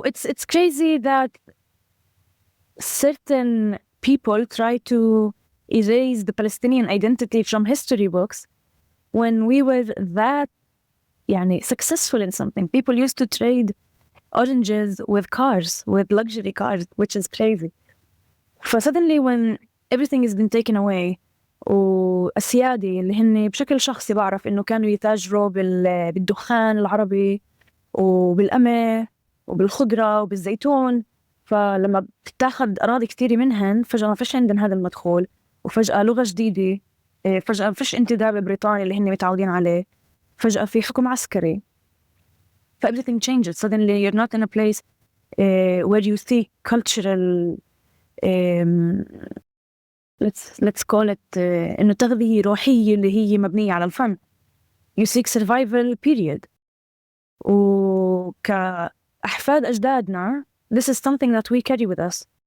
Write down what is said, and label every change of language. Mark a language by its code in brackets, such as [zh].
[en] It's crazy that certain people try to erase the Palestinian identity from history books when we were that successful in something. People used to trade oranges with cars, with luxury cars, which is crazy. Suddenly when everything has been taken away, [ar] والسيادة اللي هن بشكل شخصي بعرف إنه كانوا يتاجروا بالدخان العربي وبالقمح وبالخضرة وبالزيتون, فلما بتاخد أراضي كتير منهن فجأة ما فيش عندن هذا المدخول, وفجأة لغة جديدة, فجأة ما فيش انتداب بريطاني اللي هن متعودين عليه, فجأة في حكم عسكري. [en] everything changes. Suddenly you're not in a place where you see cultural let's call it [ar] إنه تغذية روحية اللي هي مبنية على الفن. [en] You seek survival period. [ar] وكأحفاد أجدادنا [en] this is something that we carry with us.